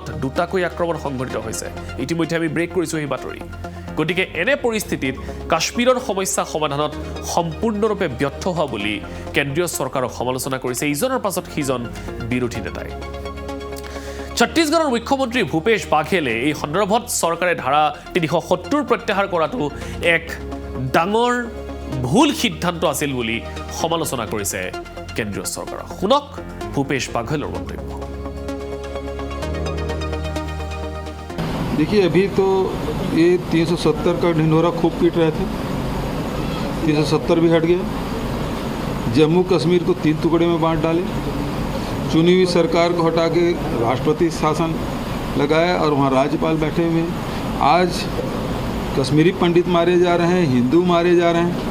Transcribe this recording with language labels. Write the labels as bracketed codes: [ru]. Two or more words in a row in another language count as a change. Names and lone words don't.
[as] দুটাকৈ আক্ৰমণ সংঘটিত হৈছে ইতিমধ্যে আমি ব্ৰেক কৰিছোঁ এই বাতৰি গতিকে এনে পৰিস্থিতিত কাশ্মীৰৰ সমস্যা সমাধানত সম্পূৰ্ণৰূপে ব্যৰ্থ হোৱা বুলি কেন্দ্ৰীয় চৰকাৰক সমালোচনা কৰিছে ইজনৰ পাছত সিজন বিৰোধী নেতাই ছত্তীশগড়ৰ মুখ্যমন্ত্ৰী ভূপেশ বাঘেলে এই সন্দৰ্ভত চৰকাৰে ধাৰা 370 প্ৰত্যাহাৰ কৰাটো এক ডাঙৰ ভুল সিদ্ধান্ত আছিল বুলি সমালোচনা কৰিছে কেন্দ্ৰীয় চৰকাৰক শুনক ভূপেশ বাঘেলৰ মন্তব্য [hi] देखिए अभी तो ये 370 का ढिंढोरा खूब पीट रहे थे 370 भी हट गया जम्मू कश्मीर को 3 टुकड़े में बांट डाले चुनी हुई सरकार को हटा के राष्ट्रपति शासन लगाया और वहाँ राज्यपाल बैठे हुए हैं आज कश्मीरी पंडित मारे जा रहे हैं हिंदू मारे जा रहे हैं